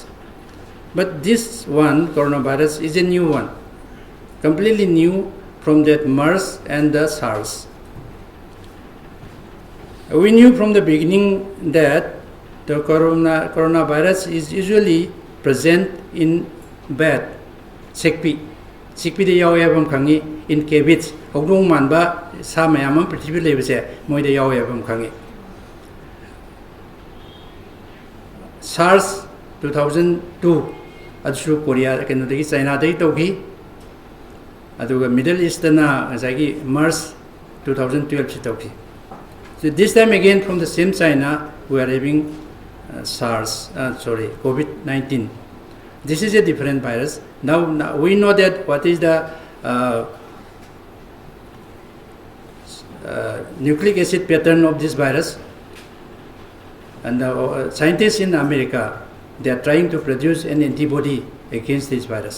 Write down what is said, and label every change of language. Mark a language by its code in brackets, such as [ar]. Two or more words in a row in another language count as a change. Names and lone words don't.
[en] But this one, coronavirus, is a new one, completely new from that MERS and the SARS. We knew from the beginning that the coronavirus is usually present in bat, [mni] sikpi de yawe abam khangi, [en] in cabbage, [mni] hogdong manba sa mayam prithvi lebase moi de yawe abam khangi. SARS 2002 adsu Korea kenodagi China dai togi aduga Middle East na asagi MERS 2012 chi togi. [en] So this time again from the same China we are having COVID-19. This is a different virus. Now we know that what is the nucleic acid pattern of this virus, and scientists in America, they are trying to produce an antibody against this virus.